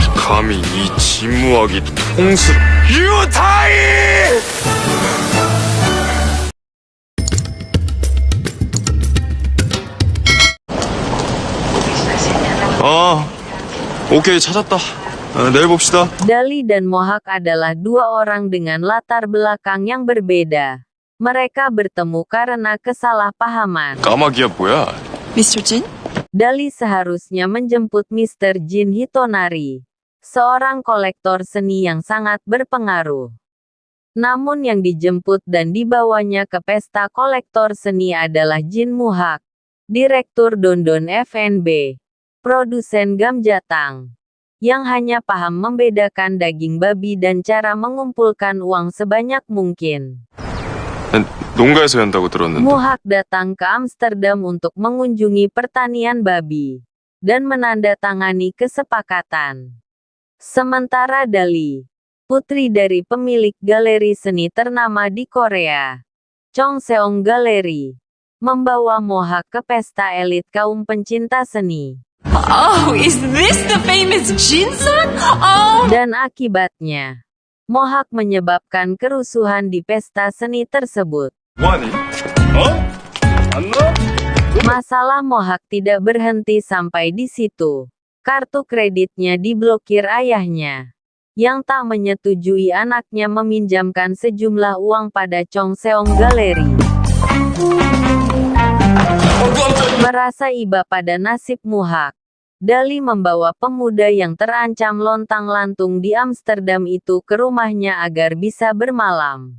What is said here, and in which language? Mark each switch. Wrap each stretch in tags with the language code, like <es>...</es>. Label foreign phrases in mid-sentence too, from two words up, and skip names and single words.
<ko>감히 이 진무하기 통수 유타이! 오케이 찾았다. 내일 봅시다.</ko> <id>Dali dan Mohak adalah dua orang dengan latar belakang yang berbeda. Mereka bertemu karena kesalahpahaman.</id> <ko>까마귀야 뭐야? Mr. Jin?</ko> <id>Dali seharusnya menjemput Mr. Jin Hitonari, seorang kolektor seni yang sangat berpengaruh. Namun yang dijemput dan dibawanya ke pesta kolektor seni adalah Jin Mohak, direktur Dondon FNB, produsen Gamjatang, yang hanya paham membedakan daging babi dan cara mengumpulkan uang sebanyak mungkin.</id> <ko>농가에서 한다고 들었는데.</ko> <id>Mohak datang ke Amsterdam untuk mengunjungi pertanian babi dan menandatangani kesepakatan. Sementara Dali, putri dari pemilik galeri seni ternama di Korea, Chongseong Gallery, membawa Mohak ke pesta elit kaum pencinta seni.</id> <en>Oh, is this the famous Jin-san? Oh!</en> <id>Dan akibatnya, Mohak menyebabkan kerusuhan di pesta seni tersebut.</id> <ko>뭐하니? 안 나?</ko> <id>Masalah Mohak tidak berhenti sampai di situ. Kartu kreditnya diblokir ayahnya, yang tak menyetujui anaknya meminjamkan sejumlah uang pada Chongseong Gallery. Merasa iba pada nasib Mohak, Dali membawa pemuda yang terancam lontang-lantung di Amsterdam itu ke rumahnya agar bisa bermalam.</id>